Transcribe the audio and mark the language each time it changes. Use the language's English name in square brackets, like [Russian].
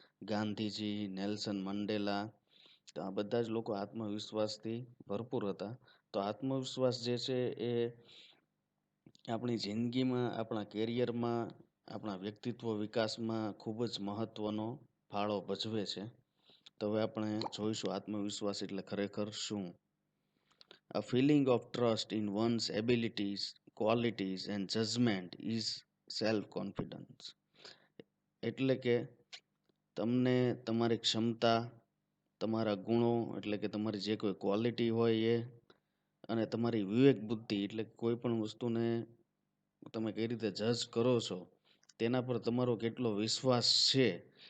[Gujarati] Gandhiji, Nelson Mandela, તો આ બધા જ લોકો આત્મવિશ્વાસથી ભરપૂર હતા. તો આત્મવિશ્વાસ જે છે એ આપણી જિંદગીમાં, આપણા કેરિયરમાં, આપણા વ્યક્તિત્વ વિકાસમાં ખૂબ જ મહત્વનો ફાળો ભજવે છે. તો હવે આપણે જોઈશું આત્મવિશ્વાસ એટલે ખરેખર શું. [English] A feeling of trust in one's abilities, qualities and judgment is self-confidence. [Gujarati] એટલે કે તમને તમારી ક્ષમતા, તમારા ગુણો એટલે કે તમારી જે કોઈ ક્વોલિટી હોય એ અને તમારી વિવેક બુદ્ધિ એટલે કોઈ પણ વસ્તુને તમે કઈ રીતે જજ કરો છો તેના પર તમારો કેટલો વિશ્વાસ છે